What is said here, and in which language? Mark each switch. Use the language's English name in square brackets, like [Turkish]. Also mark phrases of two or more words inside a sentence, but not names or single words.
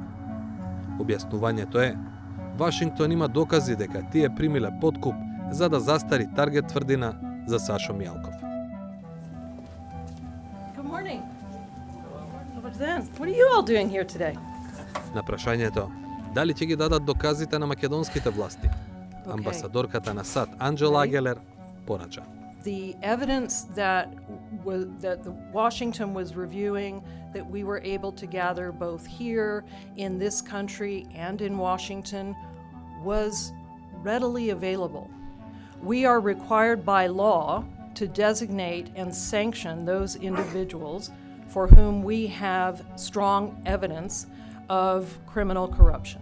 [Macedonian] Објаснувањето е, Вашингтон има докази дека тие примиле подкуп за да застари Таргет тврдина за Сашо Мијалков. На прашањето дали ќе ги дадат доказите на македонските власти, амбасадорката на САД Анџела Агелер порача. [English] The evidence that the Washington was reviewing, that we were able to gather both here in this country and in Washington, was readily available. We are required by law to designate and sanction those individuals for whom we have strong evidence of criminal corruption.